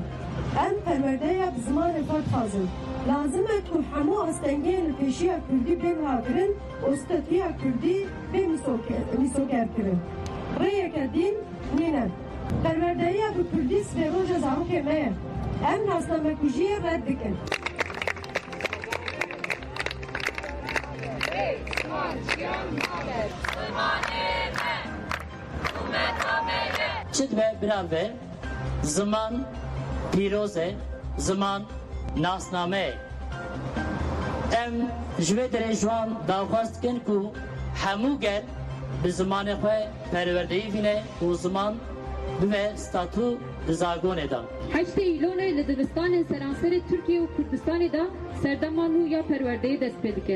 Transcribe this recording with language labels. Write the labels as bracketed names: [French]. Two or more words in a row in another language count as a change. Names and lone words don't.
[Kurdish] Em perwerdeya bi zimanê xwe dixwazin. Lazim e ku hemû astengiyên li pêşiya Kurdî bên ragirin û statiya Kurdî bê mîsogerkirin. Rêyeke dîn nîne. Perwerdeya bi Kurdî sibêroja zarokê me ye. Em nasnamekujiyê red dikin. Çit ve birave zaman pîroze zaman nasname em ji vê derê ji wan daxwaz dikin ku hemû gel bi zimanê xwe perwerdeyî bîne û ziman bibe statû di zagonê da. Heştê îlonê li dibistanên seranserê Tirkiye û Kurdistanê da serdeman û ya perwerdeyê dest pê dike.